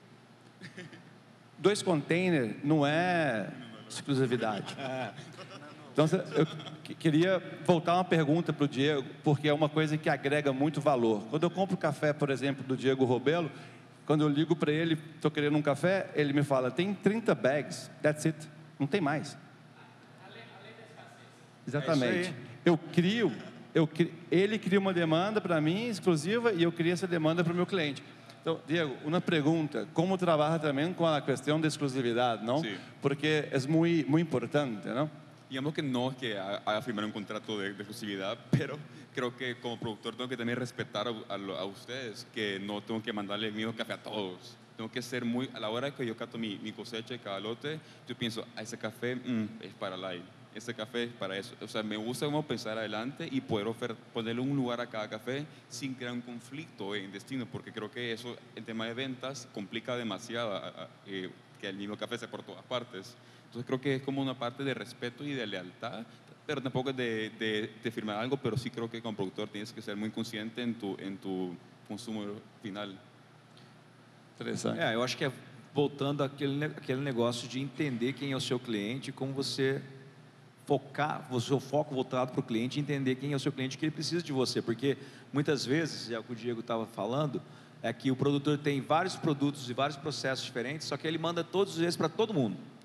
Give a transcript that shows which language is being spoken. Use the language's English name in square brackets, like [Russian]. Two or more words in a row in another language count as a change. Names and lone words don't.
[Portuguese] 2 containers não é exclusividade. Então, eu queria voltar uma pergunta para o Diego, porque é uma coisa que agrega muito valor. Quando eu compro café, por exemplo, do Diego Robelo, quando eu ligo para ele, estou querendo um café, ele me fala, tem 30 bags, [English] that's it, [Portuguese] não tem mais. Exatamente. Ele cria uma demanda para mim, exclusiva, e eu crio essa demanda para o meu cliente. Então, Diego, uma pergunta, como trabalha também com a questão da exclusividade, não? [Spanish] Sí. [Portuguese] Porque é muito importante, não? [Spanish] Digamos que no es que haga firmar un contrato de exclusividad, pero creo que como productor tengo que también respetar a ustedes, que no tengo que mandarle el mismo café a todos. Tengo que ser muy, a la hora que yo cato mi cosecha de cada lote, yo pienso, ese café es para Lai, ese café es para eso. O sea, me gusta como pensar adelante y poder ponerle un lugar a cada café sin crear un conflicto en destino, porque creo que eso, en tema de ventas, complica demasiado que el mismo café sea por todas partes. Entonces creo que es como una parte de respeto y de lealtad, pero tampoco es de firmar algo, pero sí creo que como productor tienes que ser muy consciente en tu consumo final. [Portuguese] Interessante. Eu acho que voltando àquele negócio de entender quem é o seu cliente, como você focar, o seu foco voltado para o cliente, entender quem é o seu cliente, que ele precisa de você, porque muitas vezes, é o que o Diego estava falando, é que o produtor tem vários produtos e vários processos diferentes, só que ele manda todos eles para todo mundo.